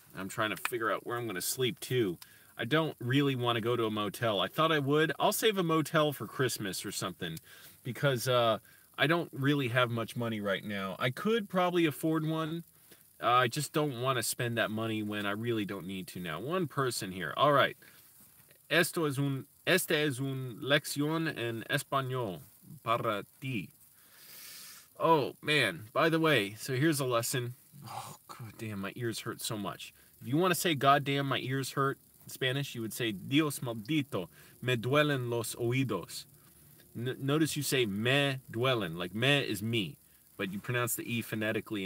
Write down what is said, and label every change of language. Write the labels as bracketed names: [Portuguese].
[English] I'm trying to figure out where I'm going to sleep too. I don't really want to go to a motel. I thought I would. I'll save a motel for Christmas or something, because I don't really have much money right now. I could probably afford one. I just don't want to spend that money when I really don't need to now. One person here. All right. [Spanish] Esta es un lección en español para ti. [English] Oh, man. By the way, so here's a lesson. Oh, god damn, my ears hurt so much. If you want to say god damn, my ears hurt in Spanish, you would say [Spanish] Dios maldito, me duelen los oídos. [English] Notice you say me duelen, like me is me, but you pronounce the E phonetically.